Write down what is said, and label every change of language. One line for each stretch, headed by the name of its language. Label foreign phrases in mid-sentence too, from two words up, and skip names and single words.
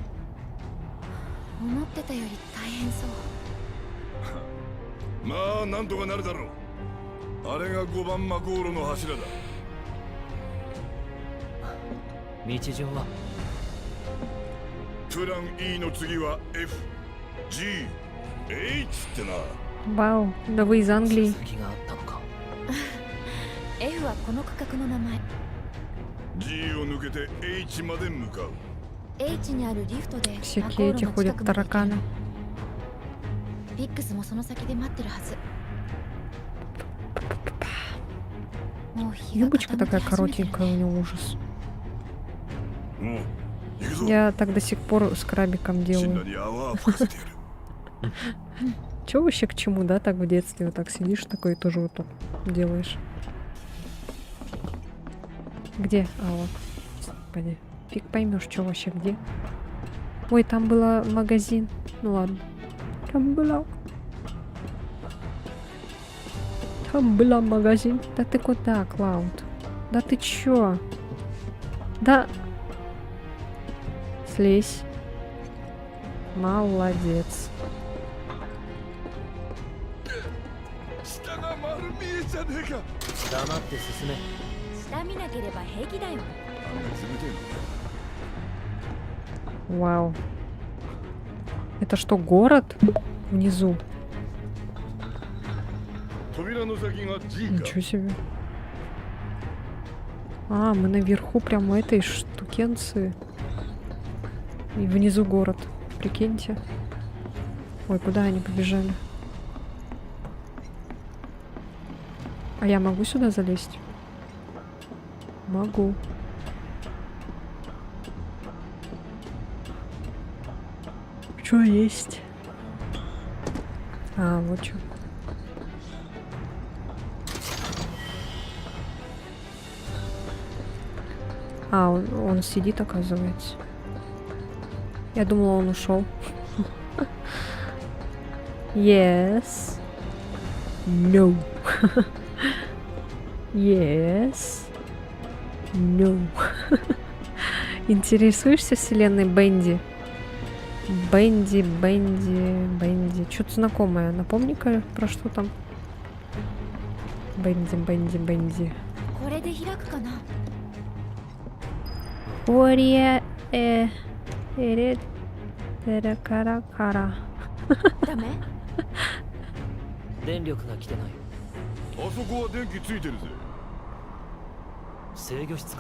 Japanese: 思ってたより大変そう。まあなんとかなるだろう。あれが5番マゴールの柱だ。道順はプラン E の次は F、G、H ってな。
Russian: Вау, да вы из Англии.
Japanese: 続きがあったのか。 F はこの区画の名前。 G を抜けて H まで向かう。 H にあるリフトでマコ
Russian: Всякие
Japanese: ー
Russian: эти
Japanese: ルの近
Russian: ходят
Japanese: くまで行け
Russian: тараканы.
Japanese: る。ビックスもその先で待ってるはず。もう日が
Russian: Юбочка
Japanese: 傾き
Russian: такая
Japanese: 始めてる
Russian: коротенькая, у
Japanese: ね。
Russian: него ужас.
Japanese: もう行くぞ。
Russian: Я так до сих пор с крабиком
Japanese: シンナ
Russian: делаю.
Japanese: に泡吹かせてやる。
Russian: Чё вообще к чему, да, так в детстве вот так сидишь такой и тоже вот так делаешь. Где? А вот. Господи. Фиг поймешь, что вообще где. Ой, там был магазин. Ну ладно. Там была магазин. Да ты куда, Клауд? Да ты чё? Да. Слезь. Молодец.
Japanese: 下が丸見えじゃねえか。黙って進め。下見なければ平気だよ。あんな冷てえの。
Russian: Вау. Это что, город? Внизу.
Japanese: 扉の先が G か。
Russian: Ничего себе. А, мы наверху прямо этой штукенции. И внизу город. Прикиньте. Ой, куда они побежали? А я могу сюда залезть? Могу. Что есть? А, вот что. А, он сидит, оказывается. Я думала, он ушел.
English: Yes. No. Yes. No.
Russian: Интересуешься вселенной Бенди? Бенди. Что-то знакомое. Напомни-ка, про что там? Бенди.
Japanese: これで開くかな。 Ория эре кара. ダメ？電力が来てない。あそこは電気ついてるぜ。制御室か。